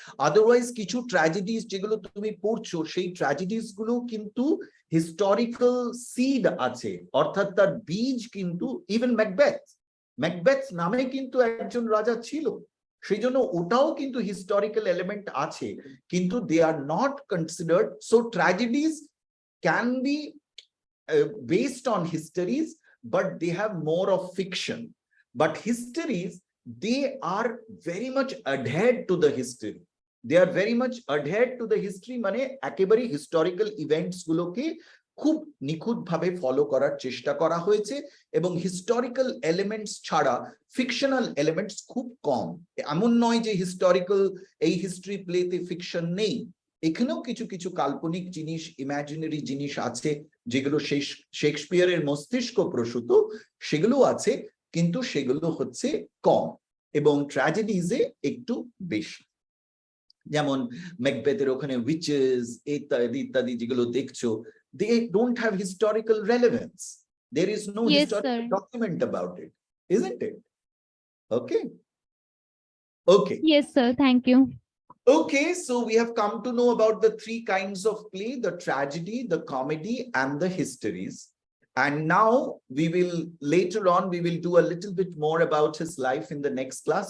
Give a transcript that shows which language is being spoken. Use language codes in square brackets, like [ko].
[bn] Otherwise কিছু ট্র্যাজেডিস যেগুলো তুমি পড়ছো, সেই ট্র্যাজেডিস গুলো কিন্তু হিস্টোরিক্যাল সিড আছে, অর্থাৎ তার বীজ কিন্তু, ইভেন ম্যাকবেথ নামে কিন্তু একজন রাজা ছিল, সেই জন্য ওটাও কিন্তু হিস্টোরিক্যাল এলিমেন্ট আছে, কিন্তু [en] They are not considered. So tragedies can be based on histories, but they have more of fiction. But histories, they are very much adhered to the history. They are very much adhered to the history, [bn] মানে একেবারে historical events গুলোকে খুব নিখুঁত ভাবে follow করার চেষ্টা করা হয়েছে, এবং হিস্টোরিক্যাল এলিমেন্টস ছাড়া ফিকশনাল এলিমেন্টস খুব কম। এমন নয় যে হিস্টোরিক্যাল এই হিস্ট্রি প্লেতে ফিকশন নেই, এখানেও কিছু কিছু কাল্পনিক জিনিস, ইমাজিনারি জিনিস আছে, যেগুলো শেক্সপিয়ারের মস্তিষ্ক প্রসূত, সেগুলো আছে, কিন্তু সেগুলো হচ্ছে কম, এবং ট্র্যাজেডিজে একটু বেশি। যেমন ম্যাকবেথের ওখানে উইচেস ইত্যাদি ইত্যাদি যেগুলো দেখছো, [en] they don't have historical relevance. There is no historical document about it, isn't it? Okay. Yes sir, thank you. Okay, so we have come to know about the three kinds of play: the tragedy, the comedy, and the histories. And now later on we will do a little bit more about his life in the next class.